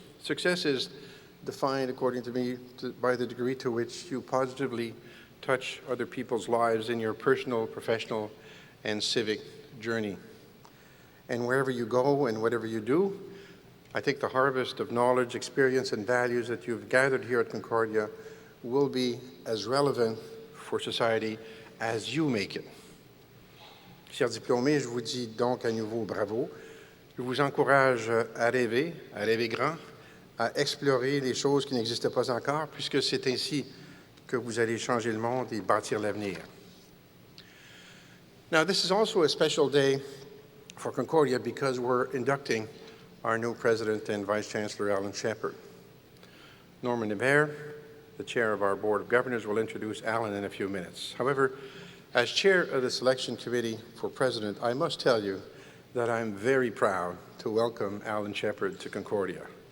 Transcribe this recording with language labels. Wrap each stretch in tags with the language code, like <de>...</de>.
<en>Success is defined, according to me, by the degree to which you positively touch other people's lives in your personal, professional, and civic journey. And wherever you go and whatever you do, I think the harvest of knowledge, experience, and values that you've gathered here at Concordia will be as relevant for society as you make it.</en> <fr>Chers diplômés, je vous dis donc à nouveau bravo. Je vous encourage à rêver grand, à explorer les choses qui n'existent pas encore, puisque c'est ainsi que vous allez changer le monde et bâtir l'avenir.</fr> <en>Now, this is also a special day for Concordia because we're inducting our new President and Vice-Chancellor, Alan Shepard. Norman Hebert, the chair of our Board of Governors, will introduce Alan in a few minutes. However, as chair of the Selection Committee for President, I must tell you that I'm very proud to welcome Alan Shepard to Concordia.</en>